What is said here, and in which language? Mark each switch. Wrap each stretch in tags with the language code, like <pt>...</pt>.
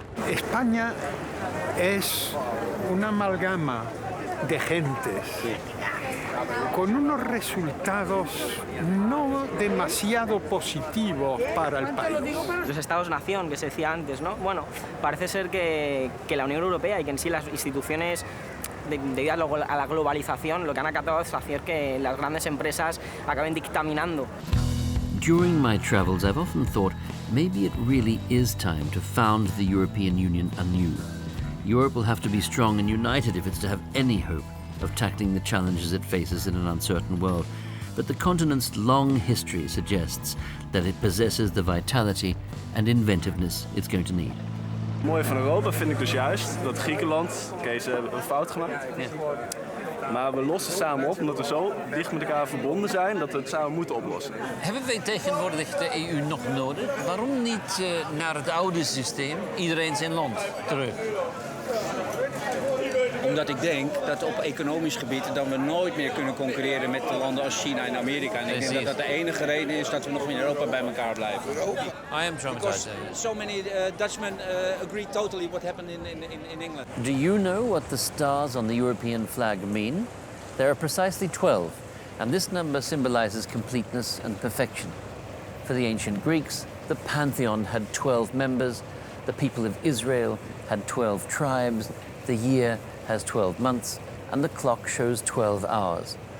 <es>España es una amalgama de gentes con unos resultados no demasiado positivos para el país. Los estados-nación que se decía antes, ¿no? Bueno, parece ser que la Unión Europea y que en sí las instituciones debido a la globalización lo que han acatado es hacer que las grandes empresas acaben dictaminando.</es> <en>During my travels, I've often thought maybe it really is time to found the European Union anew. Europe will have to be strong and united if it's to have any hope of tackling the challenges it faces in an uncertain world. But the continent's long history suggests that it possesses the vitality and inventiveness it's going to need.</en> <nl>Het mooie van Europa vind ik dus juist dat Griekenland, oké, ze hebben een fout gemaakt. Maar we lossen samen op omdat we zo dicht met elkaar verbonden zijn dat we het samen moeten oplossen. Hebben wij tegenwoordig de EU nog nodig? Waarom niet naar het oude systeem, iedereen zijn land, terug? Omdat ik denk dat op economisch gebied dat we nooit meer kunnen concurreren met landen als China en Amerika. En ik denk dat dat de enige reden is dat we nog in Europa bij elkaar blijven.</nl> <en>I am traumatized. So many Dutchmen agree totally what happened in England. Do you know what the stars on the European flag mean? There are precisely 12, and this number symbolizes completeness and perfection. For the ancient Greeks, the pantheon had 12 members, the people of Israel had 12 tribes, the year has 12 months, and the clock shows 12 hours.</en>